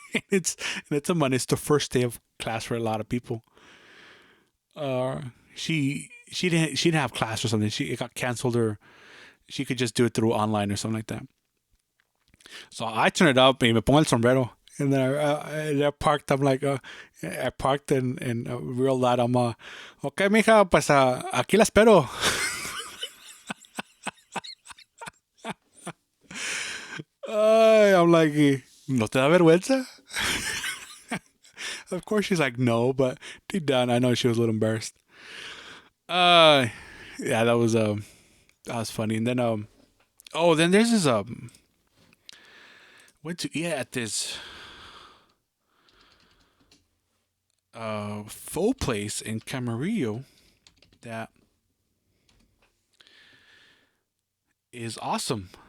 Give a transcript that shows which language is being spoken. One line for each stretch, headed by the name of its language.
English: it's the first day of class for a lot of people. She didn't have class or something. It got canceled, or she could just do it through online or something like that. So I turn it up
Spanish: y me pongo el sombrero.
English: And then I parked. I'm like, I parked and real loud. I'm okay,
Spanish: mija, pues aquí la espero.
English: I'm like,
Spanish: ¿no te da vergüenza?
English: Of course, she's like, no, but deep down, I know she was a little embarrassed. Yeah, that was funny. And then then there's this went to eat at this pho place in Camarillo that is awesome.